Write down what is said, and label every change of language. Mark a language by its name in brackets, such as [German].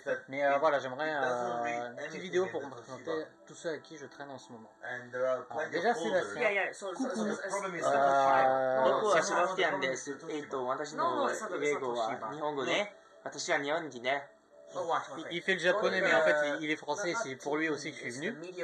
[French] Mais voilà, j'aimerais une petite vidéo pour me présenter tous ceux avec qui je traîne en ce moment. Alors, déjà Sébastien. Coucou. [Japanese] 僕はセバスティアンです。私の英語は日本語ね。私は日本人ね。 [French] Il fait le japonais, mais en fait il est français, c'est pour lui aussi que je suis venu.